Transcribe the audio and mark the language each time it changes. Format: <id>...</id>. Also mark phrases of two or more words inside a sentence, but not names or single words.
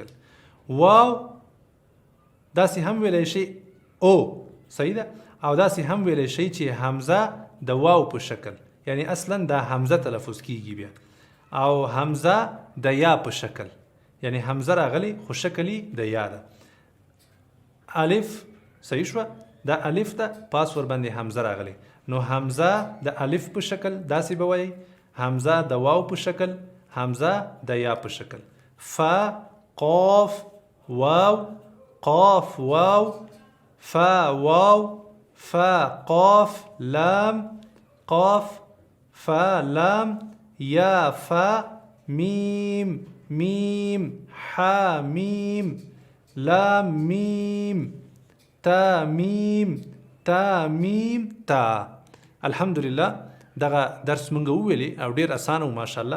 <ps>واو داسې هم ویلی شئ او صحیح ده او داسې هم ویلی شئ چې همزه د واو په شکل یعنی اصلا دا همزه تلفظ کیږي بیا او همزه د یا په شکل یعنی همزه راغلی خو شکلی د یا ده. الف صحیح شوه دا الف ته پاس ور باندې همزه راغلی نو همزه د الف په شکل داسې به وایي همزه د واو په شکل همزه د یا په شکل. فا قاف واو قاف واو فا واو فا قاف لام قاف فا لام یا فا میم میم حا میم لام میم تا میم تا میم تا. الحمدلله دغه درس مونږ وویلی او ډیر اسانه و ماشاءالله.</ps>